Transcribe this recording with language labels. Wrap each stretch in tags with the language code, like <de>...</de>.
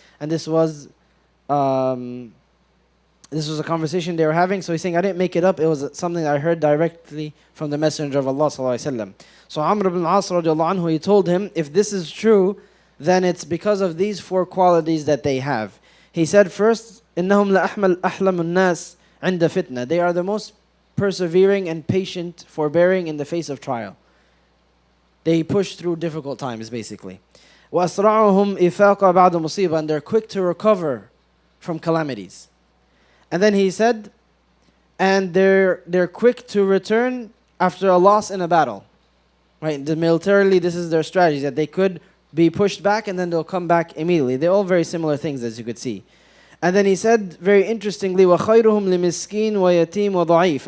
<en>And this was a conversation they were having. So he's saying, "I didn't make it up. It was something I heard directly from the Messenger of Allah sallallahu alaihi wasallam." So Amr ibn al-As radiallahu anhu, he told him, if this is true, then it's because of these four qualities that they have. He said first,</en> <ar>إِنَّهُمْ لَأَحْلَمُ النَّاسِ عِنْدَ فِتْنَةٍ.</ar> <en>They are the most persevering and patient, forbearing in the face of trial. They push through difficult times, basically.</en> <ar>وَأَسْرَعُهُمْ إِفَاقًا بَعْدَ مُصِيبًا.</ar> <en>And they're quick to recover from calamities. And then he said, and they're quick to return after a loss in a battle. Right? Militarily, this is their strategy, that they could be pushed back and then they'll come back immediately. They're all very similar things, as you could see. And then he said, very interestingly,</en> <ar>وَخَيْرُهُمْ لِمِسْكِينَ وَيَتِيمَ وَضَعِيفٍ.</ar>